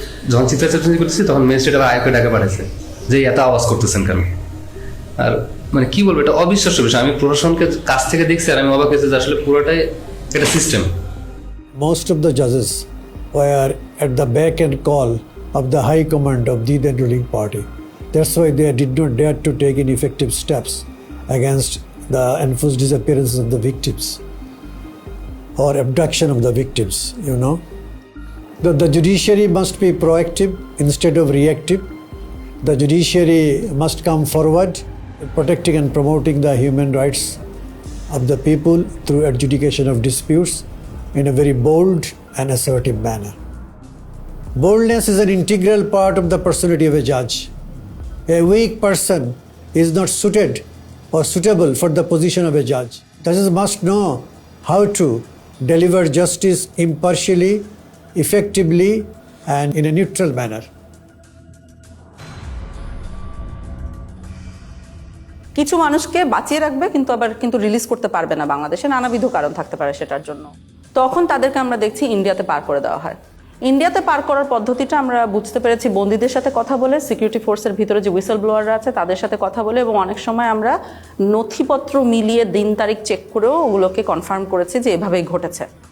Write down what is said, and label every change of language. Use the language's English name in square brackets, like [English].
[Bangla] যখন চিৎকার চেঁচামেচি করতেছি তখন ম্যাজিস্ট্রেট আবার আয়কে ডাকা পাঠাইছে যে এত আওয়াজ করতেছেন কেন। আর মানে কি বলবো, এটা অবিশ্বাস্য বিষয়। আমি প্রশাসনকে কাছ থেকে দেখছি আর আমি অবাক হয়েছি যে আসলে পুরোটাই একটা system. [English] Most of the judges were at the beck and call of the high command of the then ruling party. That's why they did not dare to take any effective steps against the enforced disappearances of the victims or abduction of the victims, The judiciary must be proactive instead of reactive. The judiciary must come forward, protecting and promoting the human rights of the people through adjudication of disputes in a very bold and assertive manner. Boldness is an integral part of the personality of a judge. A weak person is not suited or suitable for the position of a judge. Judges must know how to deliver justice impartially, effectively, and in a neutral manner. [Bangla] কিছু মানুষকে বাঁচিয়ে রাখবে কিন্তু release করতে পারবে না, বাংলাদেশে নানাবিধ কারণ থাকতে পারে সেটার জন্য। তখন তাদেরকে আমরা দেখছি ইন্ডিয়াতে পার করে দেওয়া হয়। ইন্ডিয়াতে পার করার পদ্ধতিটা আমরা বুঝতে পেরেছি বন্দীদের সাথে কথা বলে, সিকিউরিটি ফোর্সের ভিতরে যে হুইসেল ব্লোয়াররা আছে তাদের সাথে কথা বলে, এবং অনেক সময় আমরা নথিপত্র মিলিয়ে দিন তারিখ চেক করেও ওগুলোকে কনফার্ম করেছি যে এভাবেই ঘটেছে।